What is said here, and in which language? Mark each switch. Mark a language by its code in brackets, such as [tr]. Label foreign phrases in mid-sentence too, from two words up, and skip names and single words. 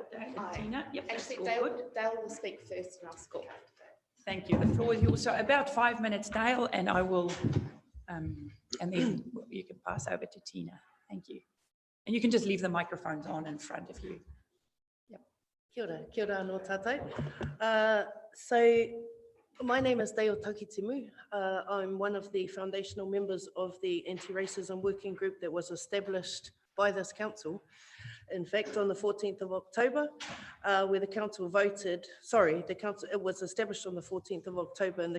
[en] Dale and Tina? Yep, that's Actually, all good. Dale will speak first and I'll score. Thank you. The floor is yours. So about 5 minutes, Dale, and I will, and then you can pass over to Tina. Thank you. And you can just leave the microphones on in front of you. Yep. [mi] Kia ora anō tātou. [en] So my name is Deo Takitimu. I'm one of the foundational members of the anti-racism working group that was established by this council. In fact, on the 14th of October, where the council voted, it was established on the 14th of October and the